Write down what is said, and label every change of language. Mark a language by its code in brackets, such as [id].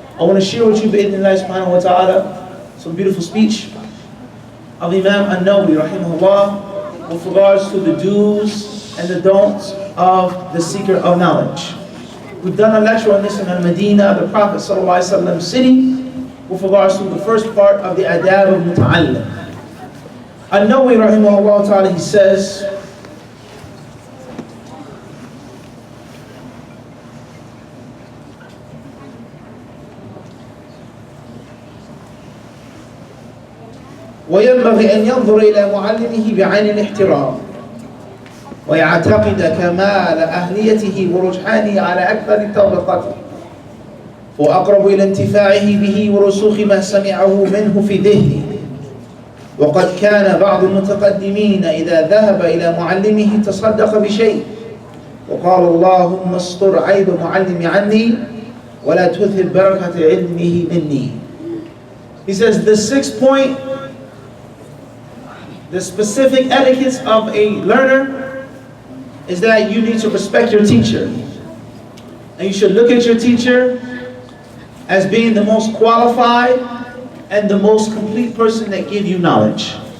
[en] I want to share with you, bi'idhnillah subhanahu wa ta'ala, some beautiful speech of Imam An-Nawawi rahimahullah with regards to the do's and the don'ts of the seeker of knowledge. We've done a lecture on this in Al-Madinah, the Prophet sallallahu alaihi wasallam city, with regards to the first part of the adab of muta'allim. [ar] An-Nawawi rahimahullah ta'ala, [en] he says, [ar] وينبغي أن ينظر إلى معلمه بعين الاحترام ويعتقد كمال أهليته ورجحانه على أكثر طبقته وأقرب إلى انتفاعه به ورسوخ ما سمعه منه في ذهنه وقد كان بعض المتقدمين إذا ذهب إلى معلمه تصدق بشيء وقال اللهم استر عيب معلمي عني ولا تذهب بركة علمه مني. [en] He says the sixth point, the specific etiquettes of a learner is that you need to respect your teacher. And you should look at your teacher as being the most qualified and the most complete person that gives you knowledge.